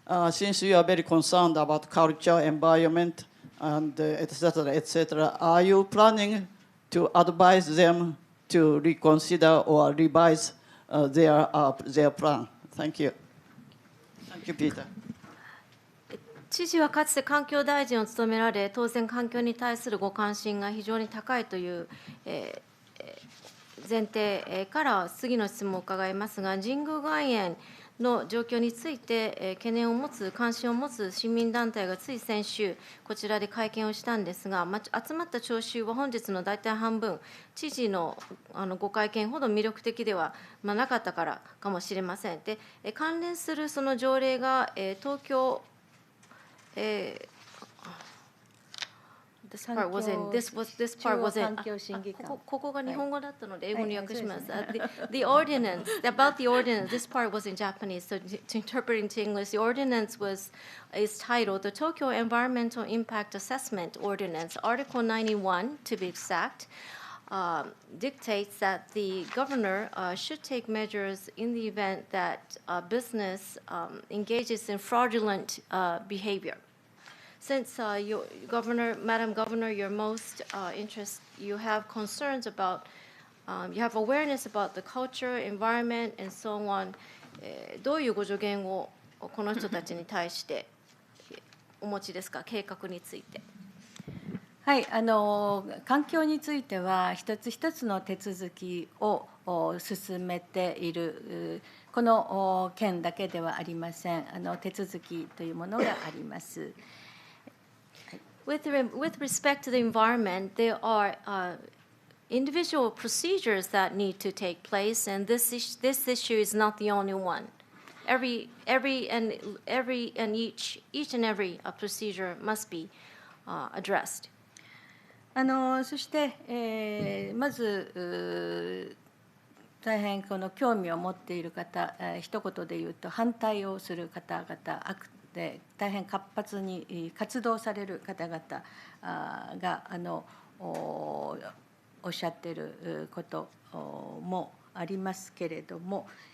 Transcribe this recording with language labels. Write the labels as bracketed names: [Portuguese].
[English] Since you are very concerned about culture, environment, and etc., etc., are you planning to advise them to reconsider or revise their plan? Thank you. Thank you, Peter. [Japanese] 知事はかつて環境大臣を務められ、当然環境に対するご関心が非常に高いという、前提から次の質問を伺いますが、神宮外苑の状況について懸念を持つ、関心を持つ市民団体がつい先週、こちらで会見をしたんですが、集まった聴衆は本日の大体半分、知事のご会見ほど魅力的ではなかったからかもしれません。で、関連するその条例が東京 [English] This part wasn't. This part wasn't. [Japanese] ここが日本語だったので英語に訳します。 [English] The ordinance about the ordinance. This part was in Japanese, so to interpret into English, the ordinance is titled the Tokyo Environmental Impact Assessment Ordinance, Article 91 to be exact. Dictates that the governor should take measures in the event that business engages in fraudulent behavior. Since Madam Governor, you're most interested, you have concerns about, you have awareness about the culture, environment, and so on. [Japanese] どういうご助言をこの人たちに対してお持ちですか、計画について。はい、環境については一つ一つの手続きを進めている、この件だけではありません。手続きというものがあります。 [English] With respect to the environment, there are individual procedures that need to take place, and this issue is not the only one. Each and every procedure must be addressed. [Japanese] そして、まず大変この興味を持っている方、一言で言うと反対をする方々、で大変活発に活動される方々がおっしゃっていることもありますけれども、